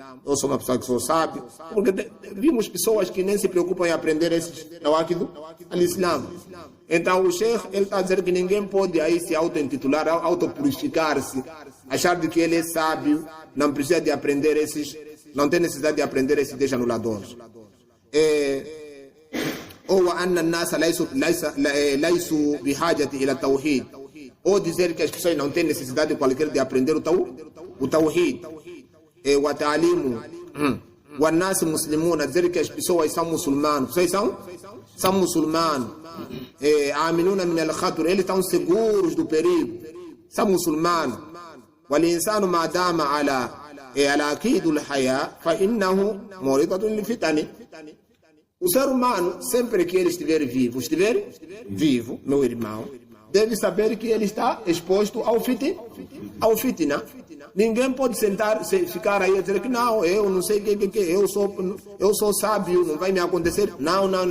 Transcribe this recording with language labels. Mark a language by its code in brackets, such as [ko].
[pt] Eu sou uma pessoa que sou sábio. Porque vimos pessoas que nem se preocupam em aprender esses nawaqid al-Islã. Então o Sheikh, ele está a dizer que ninguém pode aí se auto-intitular, auto-purificar-se, achar de que ele é sábio, não precisa de aprender esses, não tem necessidade de aprender esses 10 anuladores. Ou [ar] أن الناس ليسوا بحاجة إلى التوحيد. [pt] Ou dizer que as pessoas não têm necessidade qualquer de aprender o Tawhid. [ar] وتعليم والناس مسلمون, [pt] dizer que as pessoas são muçulmanos. Pessoas são muçulmanos. [ar] آمنون من الخطر, [pt] eles estão seguros do perigo. São muçulmanos. [ar] والإنسان ما دام على عقيد الحياة فإنه معرضة للفتن. [pt] O ser humano, sempre que ele estiver vivo, meu irmão, deve saber que ele está exposto ao fitna. Ninguém pode ficar aí e dizer que não, eu não sei o que eu sou sábio, não vai me acontecer. Não.